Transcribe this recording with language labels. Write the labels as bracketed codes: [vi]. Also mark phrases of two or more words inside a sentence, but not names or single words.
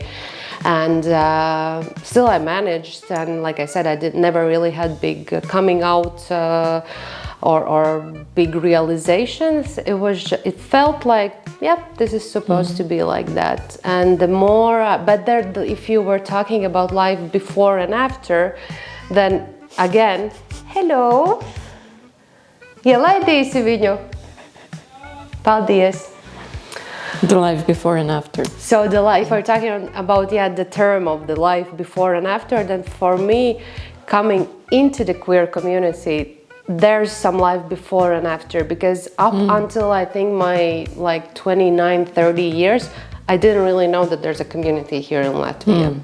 [en] And still I managed, and like I said, I never really had big coming out or big realizations. It felt like, yep, this is supposed to be like that. And the more, if you were talking about life before and after, then again, hello, [lv] ielaidīsi viņu. Paldies. [en] The life before and after. So the life, we're talking about, yeah, the term of the life before and after. Then for me, coming into the queer community, there's some life before and after, because up until I think my like 29, 30 years, I didn't really know that there's a community here in Latvia.